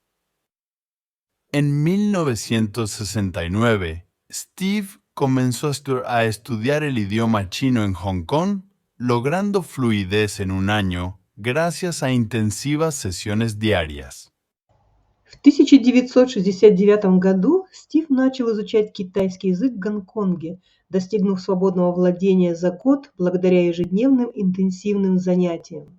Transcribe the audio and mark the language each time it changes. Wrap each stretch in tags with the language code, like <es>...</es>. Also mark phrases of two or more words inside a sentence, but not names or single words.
<es>En 1969, Steve comenzó a estudiar el idioma chino en Hong Kong, logrando fluidez en un año gracias a intensivas sesiones diarias.</es> <ru>В 1969 году Стив начал изучать китайский язык в Гонконге, достигнув свободного владения за год благодаря ежедневным интенсивным занятиям.</ru>